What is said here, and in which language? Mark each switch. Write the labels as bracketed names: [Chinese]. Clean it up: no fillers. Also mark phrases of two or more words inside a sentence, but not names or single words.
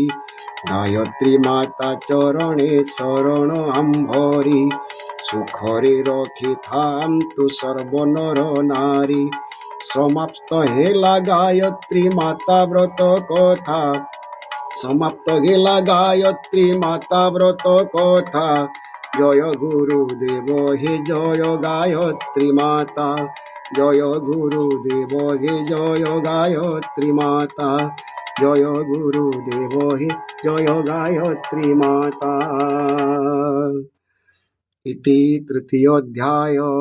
[Odia] ଗାୟତ୍ରୀ ମାତା ଚରଣେ ଶରଣ ଆମ୍ଭରି, ସୁଖରେ ରଖିଥାନ୍ତୁ ସର୍ବ ନର ନାରୀ। ସମାପ୍ତ ହେଲା ଗାୟତ୍ରୀ ମାତା ବ୍ରତ କଥା, ସମାପ୍ତ ହେଲା ଗାୟତ୍ରୀ ମାତା ବ୍ରତ କଥା। [Bangla] জয় গুরুদেব হে জয় গায়ত্রী মাতা, জয় গুরুদেব হে জয় গায়ত্রী মাতা, জয় গুরুদেব হে জয় গায়ত্রী মাতা। [Sanskrit] ইতি তৃতীয়োধ্যায়।